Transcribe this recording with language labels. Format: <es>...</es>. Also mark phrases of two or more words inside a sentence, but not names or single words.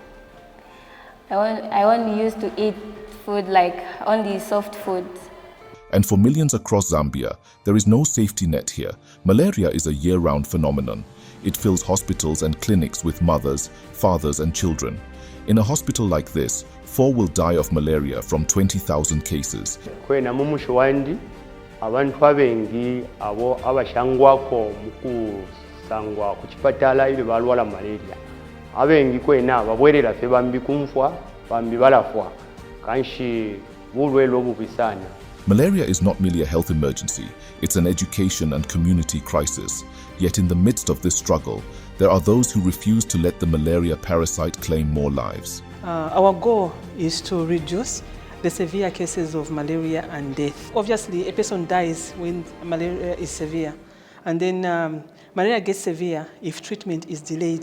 <en>I only used to eat food like only soft food. And for millions across Zambia, there is no safety net here. Malaria is a year-round phenomenon. It fills hospitals and clinics with mothers, fathers and children. In a hospital like this, 4 will die of malaria from 20,000 cases.</en> <bem>Kwena mumushwandi abantu abengi abo abashangwako mukusangwa ku kipatala ile balwala malaria. Abengi kwena babwerera fe bambi kumfwa bambi balafwa kanshi bulwelo bubisana.</bem> <en>Malaria is not merely a health emergency, it's an education and community crisis. Yet in the midst of this struggle, there are those who refuse to let the malaria parasite claim more lives. Our goal is to reduce the severe cases of malaria and death. Obviously, a person dies when malaria is severe, and then malaria gets severe if treatment is delayed.</en>